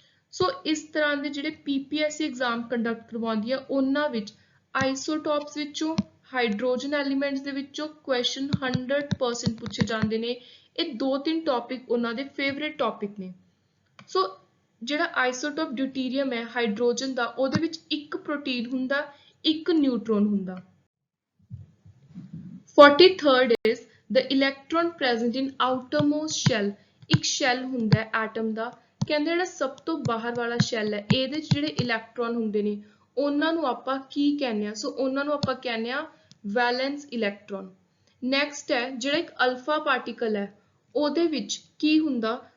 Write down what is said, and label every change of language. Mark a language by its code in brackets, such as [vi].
[pa] ਸੋ ਇਸ ਤਰ੍ਹਾਂ ਦੇ ਜਿਹੜੇ PPSC ਐਗਜ਼ਾਮ ਕੰਡਕਟ ਕਰਵਾਉਂਦੀ ਆ ਉਹਨਾਂ ਵਿੱਚ ਆਈਸੋਟੋਪਸ ਵਿੱਚੋਂ, ਹਾਈਡਰੋਜਨ ਐਲੀਮੈਂਟਸ ਦੇ ਵਿੱਚੋਂ ਕੁਐਸਚਨ 100% ਪੁੱਛੇ ਜਾਂਦੇ ਨੇ। ਇਹ ਦੋ ਤਿੰਨ ਟੌਪਿਕ ਉਹਨਾਂ ਦੇ ਫੇਵਰੇਟ ਟੌਪਿਕ ਨੇ। ਸੋ ਜਿਹੜਾ ਆਈਸੋਟੋਪ ਡਿਊਟੀਰੀਅਮ ਹੈ ਹਾਈਡਰੋਜਨ ਦਾ, ਉਹਦੇ ਵਿੱਚ ਇੱਕ ਪ੍ਰੋਟੀਨ ਹੁੰਦਾ, ਇੱਕ ਨਿਊਟਰੋਨ ਹੁੰਦਾ। [en] 43rd is the electron present in outermost shell। [pa] ਇੱਕ ਸ਼ੈਲ ਹੁੰਦਾ ਹੈ ਐਟਮ ਦਾ, ਕਹਿੰਦੇ ਜਿਹੜਾ ਸਭ ਤੋਂ ਬਾਹਰ ਵਾਲਾ ਸ਼ੈਲ ਹੈ ਇਹਦੇ ਚ ਜਿਹੜੇ ਇਲੈਕਟ੍ਰੋਨ ਹੁੰਦੇ ਨੇ ਉਹਨਾਂ ਨੂੰ ਆਪਾਂ ਕੀ ਕਹਿੰਦੇ ਆ। ਸੋ ਉਹਨਾਂ ਨੂੰ ਆਪਾਂ ਕਹਿੰਦੇ ਆ ਵੈਲੈਂਸ ਇਲੈਕਟ੍ਰੋਨ। ਨੈਕਸਟ ਹੈ ਜਿਹੜਾ ਇੱਕ ਅਲਫਾ ਪਾਰਟੀਕਲ ਹੈ ਉਹਦੇ ਵਿੱਚ ਕੀ ਹੁੰਦਾ।